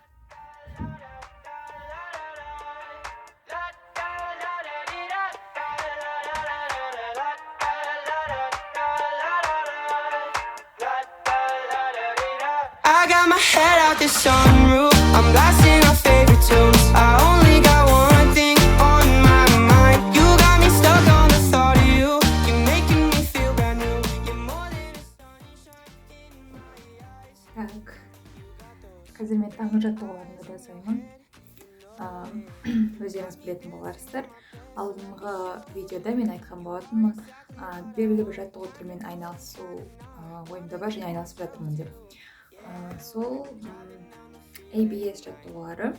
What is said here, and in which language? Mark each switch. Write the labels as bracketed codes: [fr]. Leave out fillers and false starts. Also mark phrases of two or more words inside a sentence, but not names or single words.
[en] I got my head out the sunroof. I'm blasting our favorite tunes. I only got one thing on my mind. You got me stuck on the thought of you. You're making me feel brand new. You're more than a sunshine in my eyes. [kk] Так. Қазір мен таңғы жаттығуларымды жасаймын. Өздеріңіз білетін боларсыздар. Алдыңғы видеода мен айтқан болатынмын, белгілі бір жаттығу түрімен айналысу ойымда бар және айналысып жатырмын деп. Сол ABS жаттығулары.